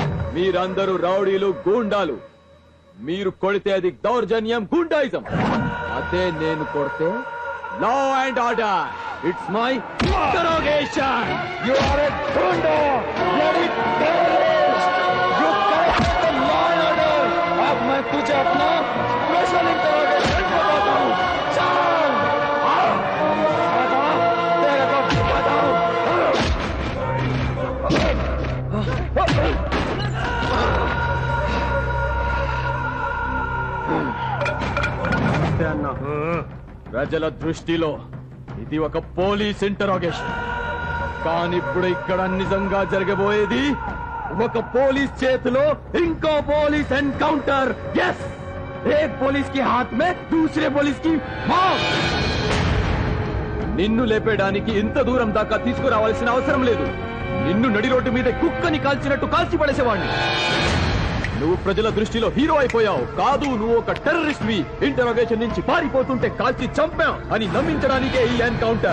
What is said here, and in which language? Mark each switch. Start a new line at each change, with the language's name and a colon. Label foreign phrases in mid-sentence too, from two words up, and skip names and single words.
Telugu: మీరందరూ రౌడీలు గూండాలు. మీరు కొడితే అది దౌర్జన్యం, గుండాయిజం. అదే నేను కొడితే
English: law and order. It's my interrogation. You are a goonda, bloody terrorist. You correct the law and order.
Hindi: अब मैं तुझे अपना
English: special interrogation
Hindi: बताता हूं. चल तेरे को बताऊं.
Telugu: ప్రజల దృష్టిలో ఇది ఒక
English: police interrogation.
Telugu: కానీ ఇప్పుడు ఇక్కడ నిజంగా జరగబోయేది ఒక పోలీస్ చేతిలో ఇంకో
English: police encounter.
Hindi: yes एक पुलिस के हाथ में दूसरे पुलिस की मौत.
Telugu: నిన్ను లేపేయడానికి ఇంత దూరం దాకా తీసుకురావాల్సిన అవసరం లేదు. నిన్ను నడి రోడ్డు మీద కుక్కని కాల్చినట్టు కాల్చి పడేసేవాడిని. నువ్వు ప్రజల దృష్టిలో హీరో అయిపోయావు. కాదు, నువ్వు ఒక టెర్రరిస్ట్ వి. ఇంటరోగేషన్ నుంచి పారిపోతుంటే కాల్చి చంపాం అని నమ్మించడానికే ఈ ఎన్కౌంటర్.